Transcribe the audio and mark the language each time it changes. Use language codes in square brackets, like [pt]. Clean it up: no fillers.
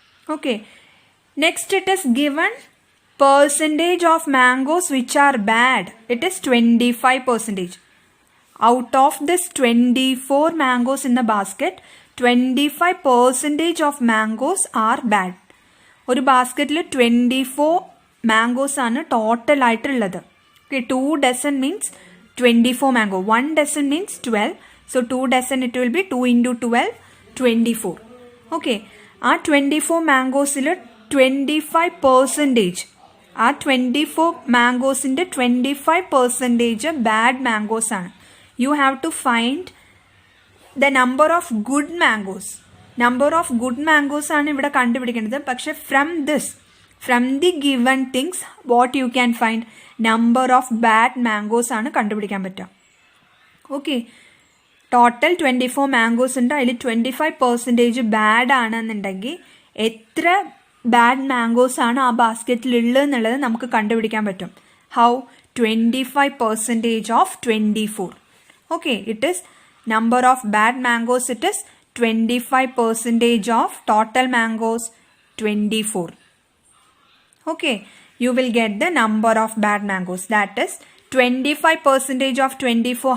[en] Okay, next it is given percentage of mangoes which are bad. It is 25%. Out of this 24 mangoes in the basket, 25% of mangoes are bad. [ml] ഒരു ബാസ്ക്കറ്റിൽ 24 mangoes ആണ് total ആയിട്ടുള്ളത്. [en] Okay, 2 dozen means 24 mango. 1 dozen means 12. So 2 dozen it will be 2 into 12, 24. [ml] Okay, ആ 24 മാംഗോസിൽ 25%, ആ 24 മാംഗോസിൻ്റെ 25% bad mangoes ആണ്. [en] You have to find the number of good mangoes. Number of good mangoes [ml] ആണ് ഇവിടെ കണ്ടുപിടിക്കേണ്ടത്. പക്ഷെ [en] from the given things what you can find, number of bad mangoes [ml] ആണ് കണ്ടുപിടിക്കാൻ പറ്റുക. ഓക്കെ, ടോട്ടൽ 24 മാംഗോസ് ഉണ്ട്, അതിൽ 25% ബാഡ് ആണെന്നുണ്ടെങ്കിൽ എത്ര ബാഡ് മാംഗോസ് ആണ് ആ ബാസ്ക്കറ്റിൽ ഉള്ളത് എന്നുള്ളത് നമുക്ക് കണ്ടുപിടിക്കാൻ പറ്റും. [en] How? 25% of 24. Okay, it is number of bad mangoes, it is 25% of total mangoes, 24. Okay, you will get the number of bad mangoes, that is 25% of 24.